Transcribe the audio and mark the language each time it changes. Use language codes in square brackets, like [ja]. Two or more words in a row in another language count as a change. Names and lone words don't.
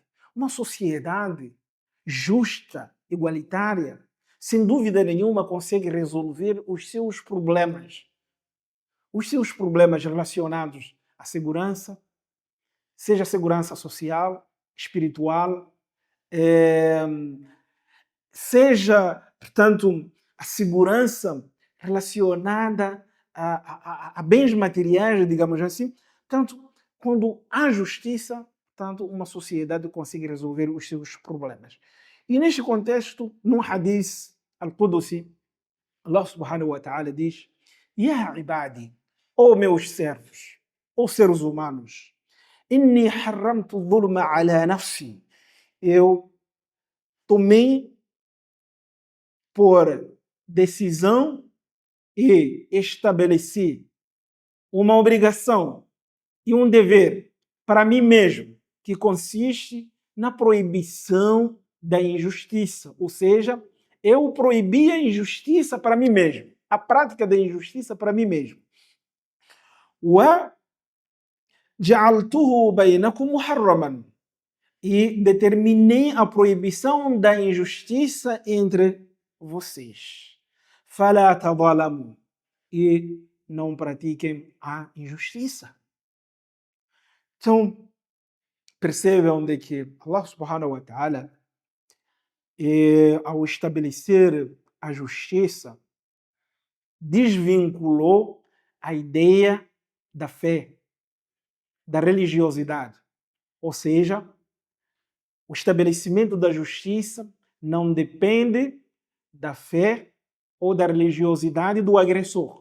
[pt] Uma sociedade justa, igualitária, sem dúvida nenhuma consegue resolver os seus problemas relacionados à segurança, seja segurança social, espiritual, seja, portanto, a segurança relacionada a bens materiais, digamos assim. Portanto, quando há justiça, portanto, uma sociedade consegue resolver os seus problemas. E neste contexto, no [ar] الحديث القدسي, الله سبحانه وتعالى [pt] diz: [ar] يا عبادي, [pt] ó meus servos, ó seres humanos, [ar] إني حرمت الظلم على نفسي. [pt] Eu tomei por decisão e estabeleci uma obrigação e um dever para mim mesmo, que consiste na proibição da injustiça. Ou seja, eu proibi a injustiça para mim mesmo, a prática da injustiça para mim mesmo. [ar] وجعلته بينكم محرما. [pt] E determinei a proibição da injustiça entre vocês. [ar] فلا تظالموا. [pt] E não pratiquem a injustiça. Então, percebam de que [ar] الله سبحانه وتعالى, [pt] ao estabelecer a justiça, desvinculou a ideia da fé, da religiosidade. Ou seja, o estabelecimento da justiça não depende da fé ou da religiosidade do agressor.